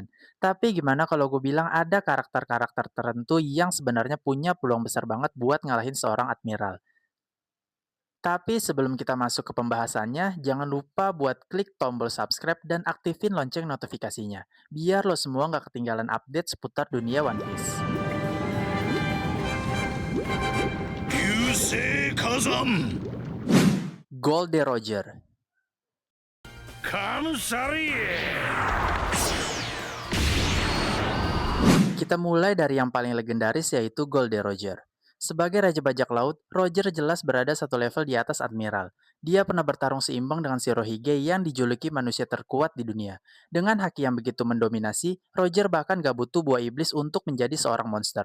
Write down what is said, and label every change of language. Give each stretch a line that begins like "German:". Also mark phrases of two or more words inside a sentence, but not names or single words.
Indonesian: Tapi gimana kalau gue bilang ada karakter-karakter tertentu yang sebenarnya punya peluang besar banget buat ngalahin seorang admiral? Tapi sebelum kita masuk ke pembahasannya, jangan lupa buat klik tombol subscribe dan aktifin lonceng notifikasinya, biar lo semua nggak ketinggalan update seputar dunia One Piece.
Japanese: 流星火山 Gold Roger. カムサリエ
Indonesian: Kita mulai dari yang paling legendaris yaitu Gold Roger. Sebagai Raja Bajak Laut, Roger jelas berada satu level di atas Admiral. Dia pernah bertarung seimbang dengan Shirohige yang dijuluki manusia terkuat di dunia. Dengan haki yang begitu mendominasi, Roger bahkan gak butuh buah iblis untuk menjadi seorang monster.